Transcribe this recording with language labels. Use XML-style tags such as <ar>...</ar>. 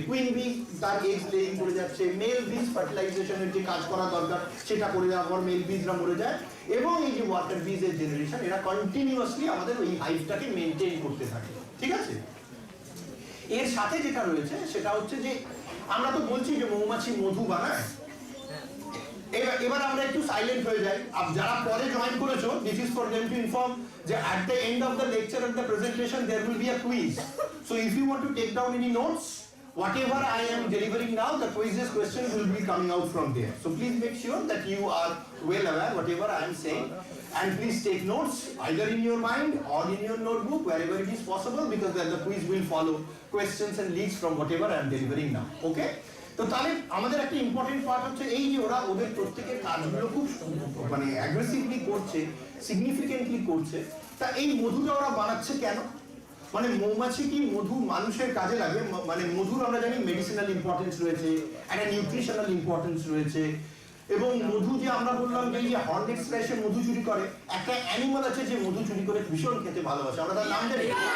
<bn>Queen B তার eggs laying করে যাচ্ছে, মেল বিজ ফার্টিলাইজেশনের যে কাজ করা দরকার সেটা করে দেওয়ার পর মেল বিজরা মরে যায়, এবং এই যে ওয়াটার বিজের জেনারেশন, এরা কন্টিনিউয়াসলি আমাদের ওই হাইভটাকে মেনটেন করতে থাকে। ঠিক আছে, এর সাথে যেটা রয়েছে সেটা হচ্ছে যে আমরা তো বলছি যে মৌমাছি মধু বানায়। এবার আমরা একটু সাইলেন্ট হয়ে যায়। আর যারা পরে জয়েন করেছো,</bn> <en>This is for them to inform যে at the end of the lecture and the presentation there will be a quiz. So if you want to take down any notes, whatever I am delivering now, the quizzes questions will be coming out from there. So please make sure that you are well aware whatever I am saying, and please take notes either in your mind or in your notebook wherever it is possible, because then the quiz will follow questions and leads from whatever I am delivering now. Okay?</en> <bn>তো তাহলে আমাদের একটা important part হচ্ছে এই যে ওরা ওদের প্রত্যেকের কাজগুলো খুব মানে অ্যাগ্রেসিভলি করছে, সিগনিফিকেন্টলি করছে। তা এই মধুটা ওরা বানাচ্ছে কেন? মানে মৌমাছি কি মধু মানুষের কাজে লাগে? মানে মধুর আমরা জানি মেডিসিনাল ইম্পর্টেন্স রয়েছে, একটা নিউট্রিশনাল ইম্পর্টেন্স রয়েছে, এবং মধু যে আমরা বললাম যে এই হর্নেট স্প্ল্যাশে মধু চুরি করে, একটা অ্যানিমাল আছে যে মধু চুরি করে ভীষণ খেতে ভালোবাসে, আমরা তার নাম জানি।</bn>